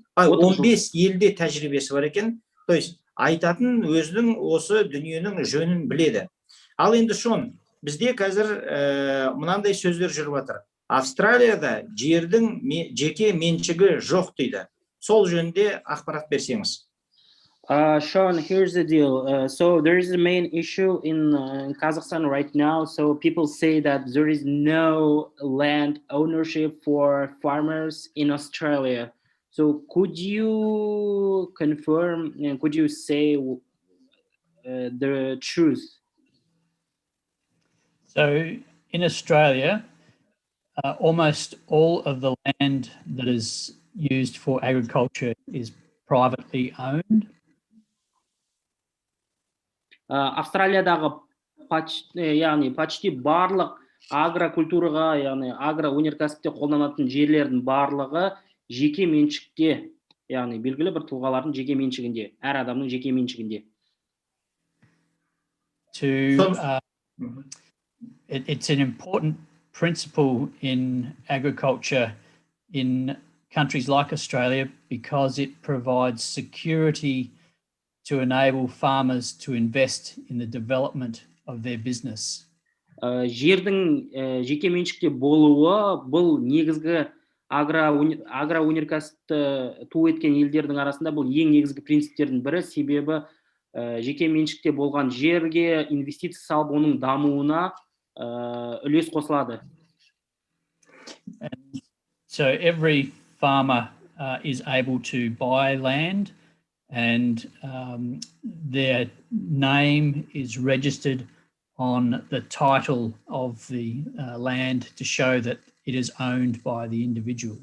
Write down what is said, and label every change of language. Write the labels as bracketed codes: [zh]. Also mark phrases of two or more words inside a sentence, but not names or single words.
[kk] 15 елде тәжірибесі бар екен. [ru] То есть [kk] айтатын өзінің осы дүниенің жөнін біледі. Ал енді Шон, бізде қазір мынандай сөздер жүріп жатыр. Австралияда жердің жеке меншігі жоқ дейді. Сол жөнінде ақпарат берсеңіз. [en] Sean, here's the deal. So there is a main issue in Kazakhstan right now. So people say that there is no land ownership for farmers in Australia. So could you confirm and could you say the truth? So in Australia, almost all of the land that is used for agriculture is privately owned. [kk] Австралиядағы почти барлық агрокультураға, яғни агроөнеркәсіпте қолданатын жерлердің барлығы жеке меншікте, яғни белгілі бір тұлғалардың жеке меншігінде, әр адамның жеке меншігінде. [en] It's an important principle in agriculture in countries like Australia because it provides security to enable farmers to invest in the development of their business. [kk] Жердің жеке меншікте болуы бұл негізгі агроөнеркәсіпті ту еткен елдердің арасында бұл ең негізгі принциптердің бірі, себебі жеке меншікте болған жерге инвестиция салып оның дамуына үлес қосылады. [en] So every farmer is able to buy land and their name is registered on the title of the land to show that it is owned by the individual.